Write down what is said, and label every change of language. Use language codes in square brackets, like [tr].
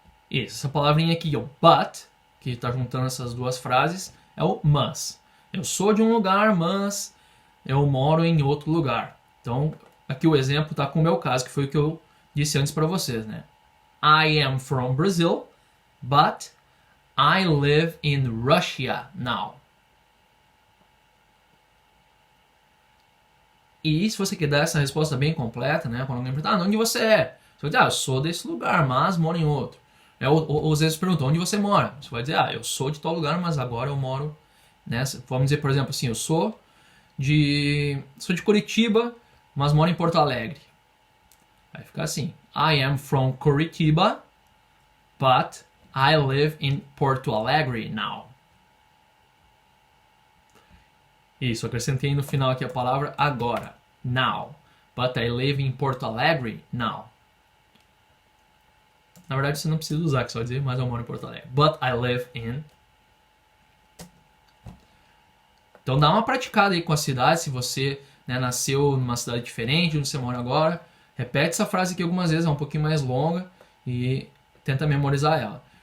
[pt] isso, essa palavrinha aqui, o but, que está juntando essas duas frases, é o mas. Eu sou de um lugar, mas eu moro em outro lugar. Então, aqui o exemplo está com o meu caso, que foi o que eu disse antes para vocês, né? [en] I am from Brazil, but I live in Russia now. [pt] E se você quer dar essa resposta bem completa, né? Quando alguém pergunta, onde você é? Você vai dizer, eu sou desse lugar, mas moro em outro. Ou às vezes perguntam, onde você mora? Você vai dizer, eu sou de tal lugar, mas agora eu moro nessa. Vamos dizer, por exemplo, assim, eu sou de Curitiba, mas moro em Porto Alegre. Vai ficar assim, [en] I am from Curitiba, but I live in Porto Alegre now. [pt] Isso, acrescentei no final aqui a palavra agora, now. [en] But I live in Porto Alegre now. [pt] Na verdade, você não precisa usar, que só dizer, mas eu moro em Porto Alegre. [en] But I live in. [pt] Então dá uma praticada aí com a cidade, se você nasceu numa cidade diferente, onde você mora agora. Repete essa frase aqui algumas vezes, é um pouquinho mais longa e tenta memorizar ela.